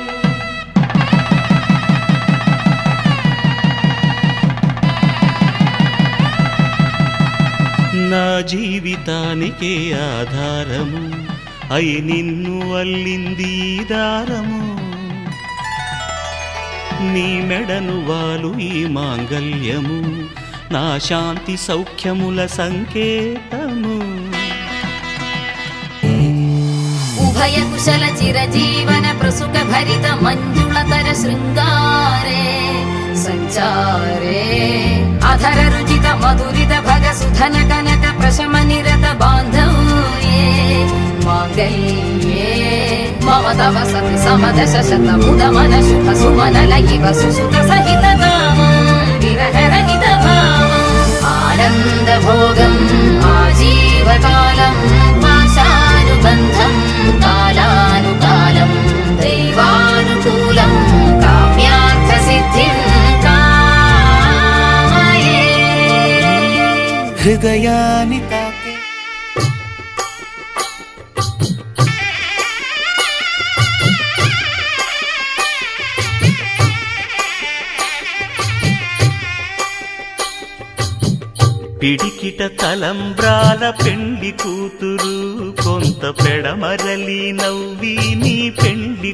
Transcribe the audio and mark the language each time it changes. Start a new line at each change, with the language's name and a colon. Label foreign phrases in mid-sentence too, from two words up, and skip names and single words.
Telugu: నా జీవితానికే ఆధారము అయి నిన్ను అల్లింది ఈ దారము నీ మెడను వాలు ఈ మాంగల్యము నా శాంతి సౌఖ్యముల సంకేతము
Sanskrit: ఉభయ కుశల చిరజీవన ప్రసుక భరిత మంజుళతర శృంగారే चारे अधर रुचित मधुरित भग सुधन कनक प्रशम निरत बान्धव्ये माङ्गल्ये मम तव सति समदश शत मुद मन शुभ सुमन लयिव सुसुत सहित कामं विरह रहित भावम् आनन्द भोगम् आजीवकालं पाशानुबन्धं कालानुकालं दैवानुकूलं काम्यार्थसिद्धिं कामये
Telugu: హృదయాన్ని తాకే పిడికిట తలంబ్రాల పెండి కూతురు కొంత పెడమరలి నవ్వి నీ పెండి